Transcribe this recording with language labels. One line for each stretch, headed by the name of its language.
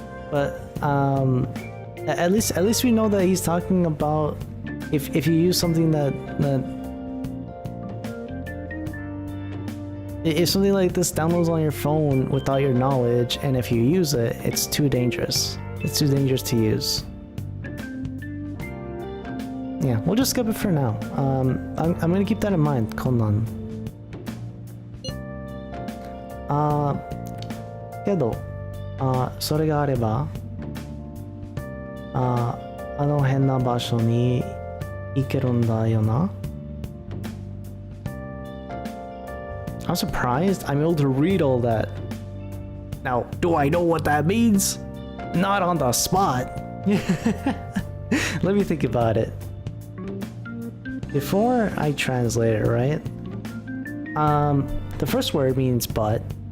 English: But at least we know that he's talking about if you use something that if something like this downloads on your phone without your knowledge, and if you use it, it's too dangerous. It's too dangerous to use. Yeah, we'll just skip it for now. I'm gonna keep that in mind, konnan.
Japanese: けど、それがあれば、あの変な場所に行けるんだよな。
English: I'm surprised I'm able to read all that. Now, do I know what that means? Not on the spot. Let me think about it. Before I translate it, right? The first word means but.